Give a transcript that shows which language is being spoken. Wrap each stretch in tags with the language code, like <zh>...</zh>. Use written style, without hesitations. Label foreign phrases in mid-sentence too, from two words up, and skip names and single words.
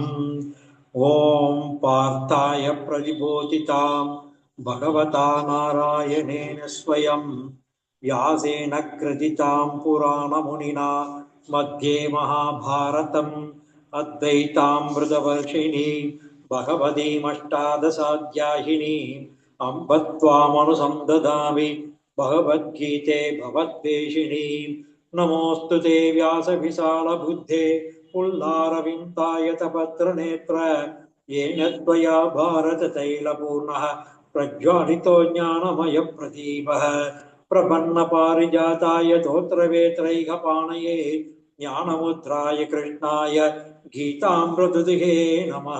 <sa>ఓం పార్థాయ ప్రతిబోధితాం భగవతా నారాయణేన స్వయం వ్యాసేన గ్రథితాం పురాణమునినా మధ్యే మహాభారతం అద్వైతామృతవర్షిణి భగవదీమష్టాదశాధ్యాయిని అంబ త్వామనుసందదామి భగవద్గీతే భవద్వేషిణి. నమోऽस्तु ते व्यासविशालबुद्धे पुल्लारविन्दायतपत्रनेत्र येन त्वया भारततैलपूर्णः प्रज्वालितो ज्ञानमयप्रदीपः. प्रपन्नपारिजाताय तोत्रवेत्रैकपाणये ज्ञानमुद्राय कृष्णाय गीतामृतदुहे नमः.</sa>